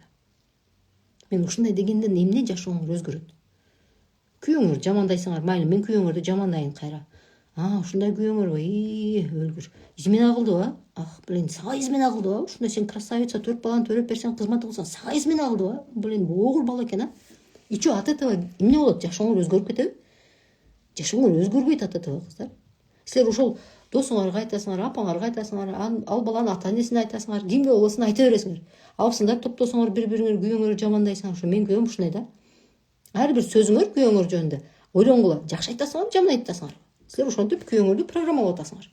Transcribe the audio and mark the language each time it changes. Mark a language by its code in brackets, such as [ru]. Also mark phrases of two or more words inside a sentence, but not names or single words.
[ky] Мен ушундай дегенде эмне жашооңор өзгөрөт? Күйөөңөр жамандайсыңар, майли, мен күйөөңөрдү жамандайын кайра. Ушундай күйөөңөрбү? Өлгүр. Измена кылдыбы? Блин, сага измена кылдыбы? Ушундай сен красавица, 4 баланы төрөп берсең, кызмат кылсаң, сага измена кылдыбы? Блин, огур бала экен, [ru] И чё, от этого [ky] эмне болот? Жашооңор өзгөрүп кетеби? Жашооңор өзгөрбөйт [ru] от этого, [ky] кыздар. Силер ошол досуңарга айтасыңар, апаңарга айтасыңар, ал баланын ата-энесине айтасыңар, кимге болбосун айта бересиңер. Алсыңдар топтосоңор бири-бириңер күйөөңөрдү жамандайсыңар. Ошо мен күйөөм ушундай да. Ар бир сөзүңөр күйөөңөр жөнүндө ойлонгула. Жакшы айтасыңар, жаман айтасыңар. Силер ошентип күйөөңөрдү программалап атасыңар.